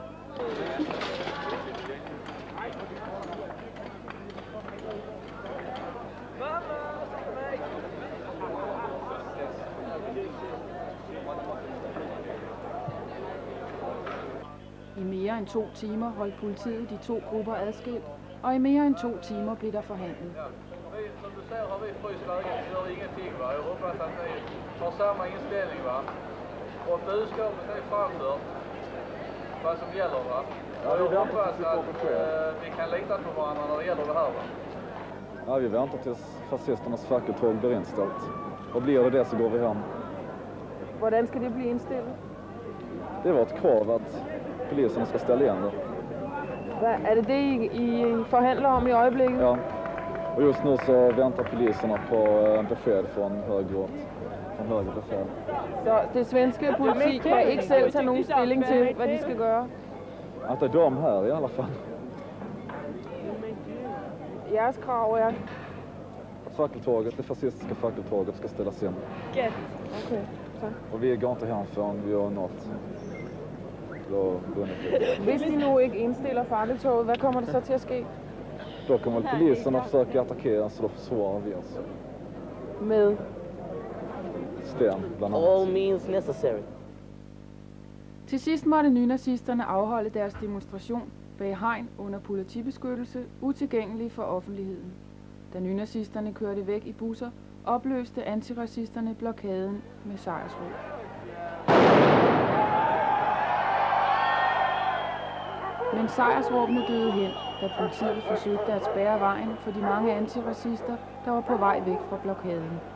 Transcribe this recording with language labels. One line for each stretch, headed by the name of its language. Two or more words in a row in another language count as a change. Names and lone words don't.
Danish: I mere end 2 timer holdt politiet de 2 grupper adskilt, og i mere end 2 timer blev der forhandlet.
Swedish: Som du ser har vi fryst läget, vi gör ingenting va. Jag hoppas att ni har samma inställning va. Och budskapet är framfört vad som gäller va. Och jag hoppas att vi kan lita på varandra när det gäller det här va. Ja, vi väntar tills fascisternas fackeltåg blir inställt. Och blir det så går vi hem.
Danish: Hvordan skal det blive indstillet?
Swedish: Det är vårt krav att polisen ska ställa igen det.
Danish: Er det det, I forhandler om i øjeblikket?
Swedish: Ja. Och just nu så väntar poliserna på besked från högre befäl.
Danish: Så det svenske politi kan ikke selv tage nogen stilling til, hvad de skal gøre?
Swedish: Att det är de här i alla fall.
Danish: Jeres krav er?
Swedish: Det fascistiska fackeltåget ska ställas in.
Danish: Gæt. Okay, så.
Swedish: Och vi går inte hem förrän vi har nått.
Danish: Hvis de nu ikke indstiller fakkeltoget, hvad kommer det så til at ske?
Swedish: Då kommer väl polisen att försöka attackera, så då försvarar vi oss. Med? Sten, bland annat.
English: All means necessary.
Danish: Til sidst måtte nynazisterne afholde deres demonstration bag hegn under politibeskyttelse, utilgængelig for offentligheden. Da nynazisterne kørte væk i busser, opløste antiracisterne blokaden med sejrsråb. Men sejrsråbene døde hen, da politiet forsøgte at spærre vejen for de mange antiracister, der var på vej væk fra blokaden.